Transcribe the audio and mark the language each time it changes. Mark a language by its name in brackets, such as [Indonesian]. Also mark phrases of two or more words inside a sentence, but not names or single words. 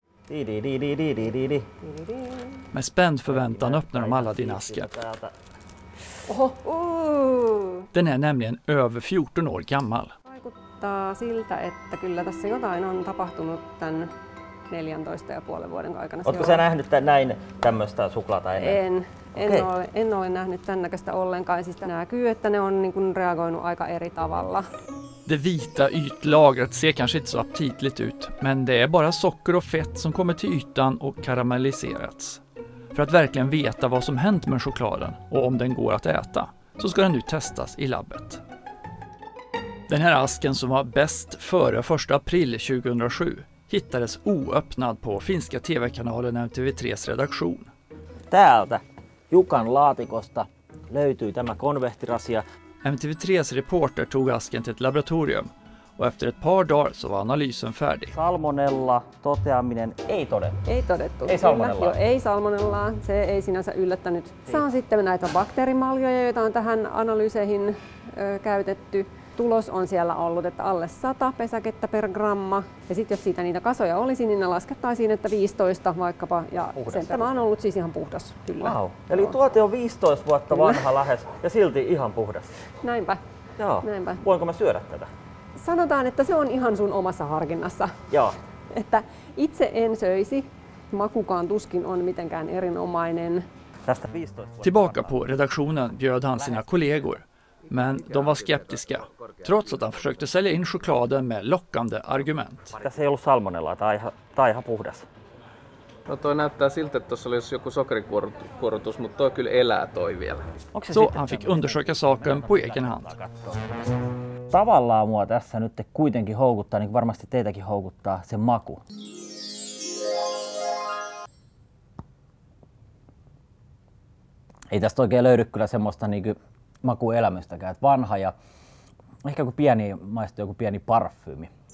[Swedish] Med spänd förväntan öppnar de alla din asken. Den är nämligen över 14 år gammal. [Finnish] Vaikuttaa siltä, että kyllä tässä jotain on tapahtunut tämän 14,5 vuoden aikana. Oletko sä nähnyt näin tämmöistä suklaata ennen? En ole nähnyt tämän näköistä ollenkaan. Siis näkyy, että ne on niin kuin reagoinut aika eri tavalla. [Swedish] Det vita ytlagret ser kanske inte så aptitligt ut, men det är bara socker och fett som kommer till ytan och karamelliserats. För att verkligen veta vad som hänt med chokladen och om den går att äta, så ska den nu testas i labbet. Den här asken som var bäst före 1 april 2007 hittades oöppnad på finska TV-kanalen MTV3s redaktion. [Finnish] Täältä Jukan laatikosta löytyy tämä konvehtirasia. [Swedish] MTV3s reporter tog asken till ett laboratorium och efter ett par dagar så var analysen färdig. [Finnish] Salmonella toteaminen ei todettu. Ei todettu. Ei salmonellaa. Joo, ei salmonellaa. Se ei sinänsä yllättänyt. Se on sitten näitä bakteerimaljoja, joita on tähän analyyseihin käytetty. Tulos on siellä ollut, että alle 100 pesäkettä per gramma. Ja sitten jos siitä niitä kasoja olisi, niin ne laskettaisiin, että 15 vaikkapa. Ja tämä on ollut siis ihan puhdas, kyllä. Wow. Eli tuote on 15 vuotta vanha lähes ja silti ihan puhdas. Näinpä. Joo. Näinpä. Voinko mä syödä tätä? Sanotaan, että se on ihan sun omassa harkinnassa. Joo. Että itse en söisi. Makukaan tuskin on mitenkään erinomainen. Tästä 15 vuotta. [Swedish] Tillbaka på redaktionen bjöd han sina kollegor. Men de var skeptiska, trots att han försökte sälja in chokladen med lockande argument. [Finnish] Tässä ei ollut salmonellaa, tää on ihan puhdas. No toi näyttää siltä, että tuossa olisi joku sokerikuorrutus, mutta toi kyllä elää toi vielä. [Swedish] Så han fick undersöka saken på egen hand. [Finnish] Tavallaan mua tässä nyt kuitenkin houkuttaa, niin kuin varmasti teitäkin houkuttaa, se maku. Ei tästä oikein löydy kyllä semmoista niinku makuelämystäkään, että vanha ja ehkä maistuu joku pieni parfyymi.